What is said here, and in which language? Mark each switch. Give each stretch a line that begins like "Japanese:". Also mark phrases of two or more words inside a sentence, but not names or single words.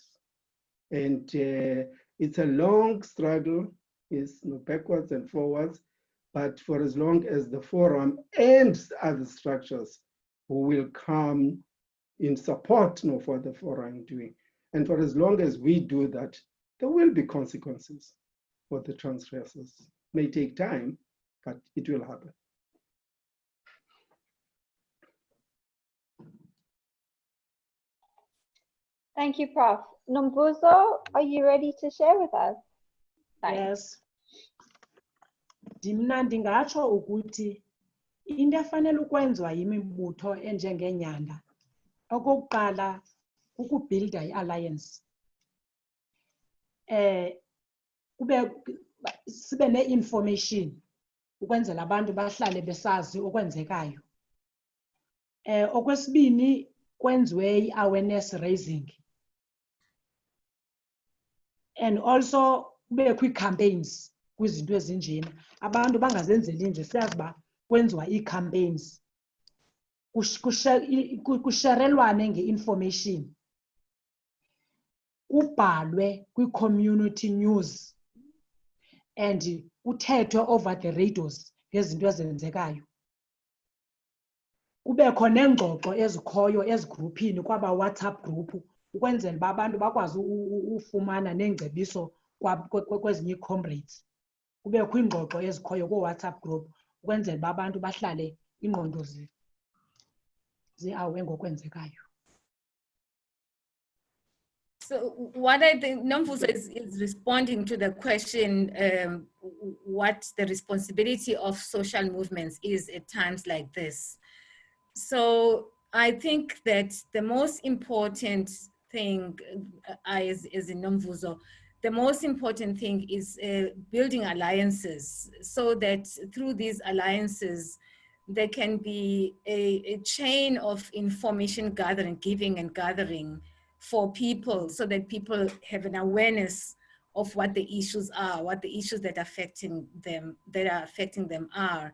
English: And it's a long struggle, it's backwards and forwards, but for as long as the forum and other structures who will come in support for the forum doing, and for as long as we do that, there will be consequences for the transgressors. It may take time, but it will happen. Thank you, Prof. Nombuzo, are you ready to share with us? Yes.
Xhosa: Dimna ndingatsho ukuthi into efanele ukwenziwa yimibutho enjengenyanda okokuqala ukubuilda i-alliance sibe ne-information ukwenzela abantu bahlale besazi okwenzekayo. Okwesibini kwenziwe i-
English: awareness raising and also
Xhosa: kubekho ii-campaigns kwizinto ezinjena, abantu bangazenzeli nje, siyazi uba kwenziwa ii-campaigns, kusherelwane nge-information, kubhalwe kwi-
English: community news and
Xhosa: kuthethwe
English: over the radios
Xhosa: ngezinto ezenzekayo. Kubekho neengxoxo ezikhoyo ezigruphini kwaba WhatsApp group ukwenzela uba abantu bakwazi ufumana neengcebiso kwezinye ii-comrades. Kubekho iingxoxo ezikhoyo koo-WhatsApp group ukwenzela uba abantu bahlale ingqondo zi-awe ngokwenzekayo.
English: So what I think Nomvuzo is responding to the question, what the responsibility of social movements is at times like this. So I think that the most important thing as in Nomvuzo, the most important thing is building alliances so that through these alliances, there can be a chain of information gathering, giving and gathering for people so that people have an awareness of what the issues are, what the issues that are affecting them are.